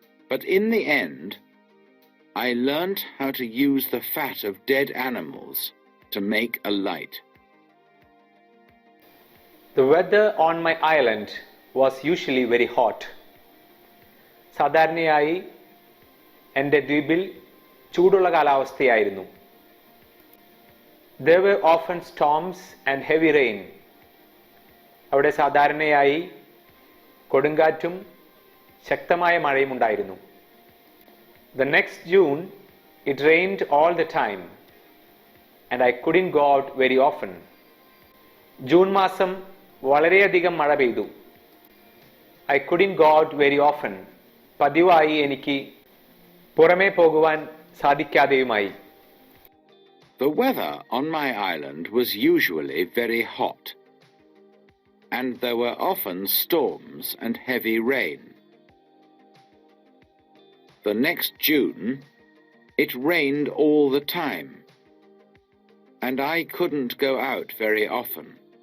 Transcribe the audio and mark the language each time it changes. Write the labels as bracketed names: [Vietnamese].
[English] But in the end, I learnt how to use the fat of dead animals to make a light. The weather on my island was usually very hot. [Malayalam] സാധാരണയായി എൻ്റെ ദ്വീപിൽ ചൂടുള്ള കാലാവസ്ഥയായിരുന്നു. [English] There were often storms and heavy rain. [Malayalam] അവിടെ സാധാരണയായി കൊടുങ്കാറ്റും ശക്തമായ മഴയും ഉണ്ടായിരുന്നു. [English] The next June, it rained all the time, and I couldn't go out very often. [Malayalam] June മാസം വളരെയധികം മഴ പെയ്തു. [English] I couldn't go out very often. [Malayalam] പതിവായി എനിക്ക് പുറമേ പോകുവാൻ സാധിക്കാതെയുമായി. [English] The weather on my island was usually very hot, and there were often storms and heavy rain. The next June, it rained all the time, and I couldn't go out very often.